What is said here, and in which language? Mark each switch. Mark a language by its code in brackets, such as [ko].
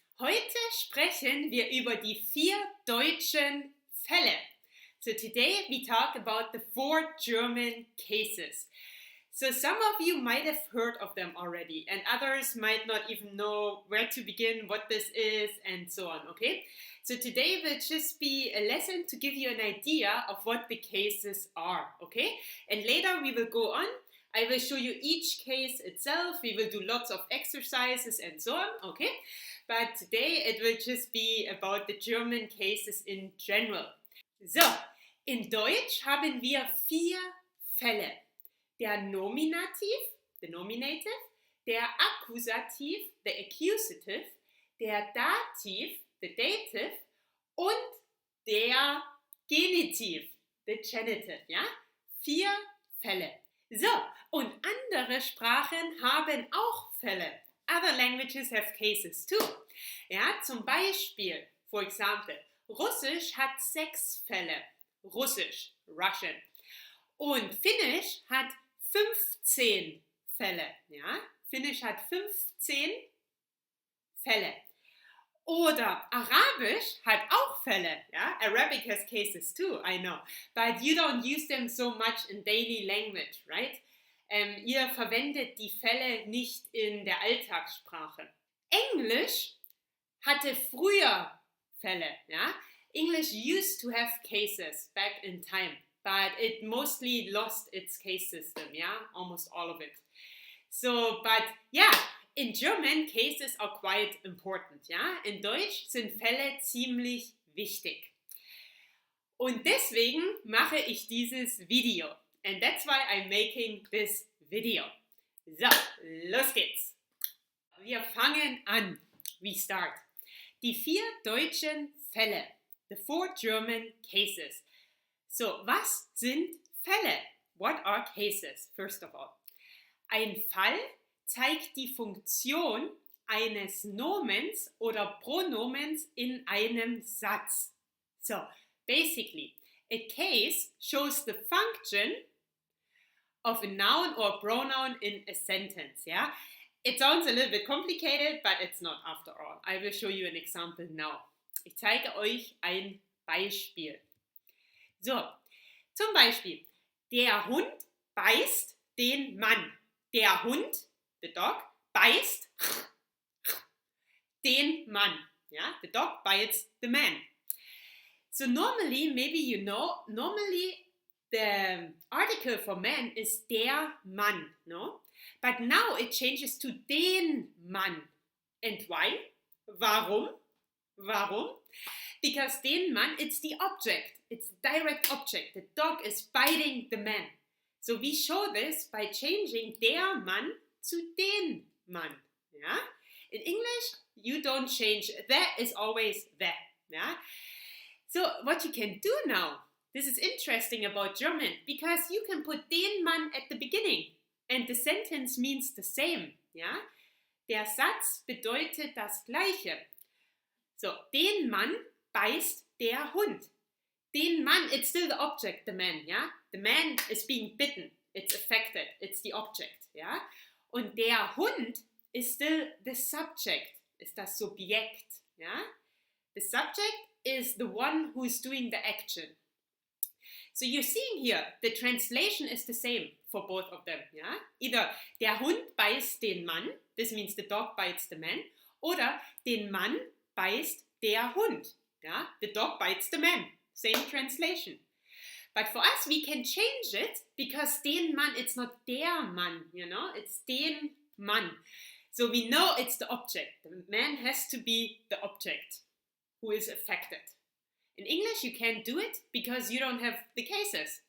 [de] Heute sprechen wir über die 4 deutschen Fälle. [en] So today we talk about the 4 German cases. So some of you might have heard of them already and others might not even know where to begin, what this is and so on, okay? So today will just be a lesson to give you an idea of what the cases are, okay? And later we will go on. I will show you each case itself. We will do lots of exercises and so on, okay? But today it will just be about the German cases in general. [de] So, in Deutsch haben wir 4 Fälle. Der Nominativ, the Nominative, der Accusative, the Accusative, der Dative, the Dative und der Genitive, the Genitive, ja? 4 Fälle. So, und andere Sprachen haben auch Fälle. [en] Other languages have cases too. [de] Ja, zum Beispiel, [en] for example, [de] Russisch hat 6 Fälle. Russisch, Russian. Und Finnisch hat 15 Fälle. Ja? Finnisch hat 15 Fälle. Oder Arabisch hat auch Fälle. Ja? [en] Arabic has cases too, I know. But you don't use them so much in daily language, right? [de] Ihr verwendet die Fälle nicht in der Alltagssprache. Englisch hatte früher Fälle. Ja? [en] English used to have cases back in time. But it mostly lost its case system, yeah, almost all of it. So, but yeah, in German, cases are quite important, ja. [de] In Deutsch sind Fälle ziemlich wichtig. Und deswegen mache ich dieses Video. [en] And that's why I'm making this video. [de] So, los geht's. Wir fangen an. [en] We start. [de] Die 4 deutschen Fälle. [en] The 4 German cases. [de] So, was sind Fälle? [en] What are cases, first of all? [de] Ein Fall zeigt die Funktion eines Nomens oder Pronomens in einem Satz. [en] So, basically, a case shows the function of a noun or pronoun in a sentence, yeah? It sounds a little bit complicated, but it's not after all. I will show you an example now. [de] Ich zeige euch ein Beispiel. So, zum Beispiel, der Hund beißt den Mann. Der Hund, [en] the dog, [de] beißt den Mann. [en] Yeah? The dog bites the man. So normally, maybe you know, normally the article for man is der Mann, no? But now it changes to den Mann. And why? [de] Warum? Warum? [en] Because den Mann, it's the object. It's the direct object. The dog is biting the man. So we show this by changing der Mann to den Mann. Yeah? In English, you don't change. That is always that. Yeah? So what you can do now, this is interesting about German, because you can put den Mann at the beginning and the sentence means the same. Yeah? [de] Der Satz bedeutet das Gleiche. So, den Mann beißt der Hund. [en] Den Mann, it's still the object, the man, yeah? The man is being bitten, it's affected, it's the object, yeah? [de] Und der Hund [en] is still the subject, [de] ist das Subjekt, yeah? [en] The subject is the one who is doing the action. So you're seeing here, the translation is the same for both of them, yeah? [de] Either der Hund beißt den Mann, [en] this means the dog bites the man, [de] oder den Mann beißt der Hund. [en] Yeah? The dog bites the man. Same translation. But for us, we can change it because den Mann, it's not der Mann, you know, it's den Mann. So we know it's the object. The man has to be the object who is affected. In English, you can't do it because you don't have the cases.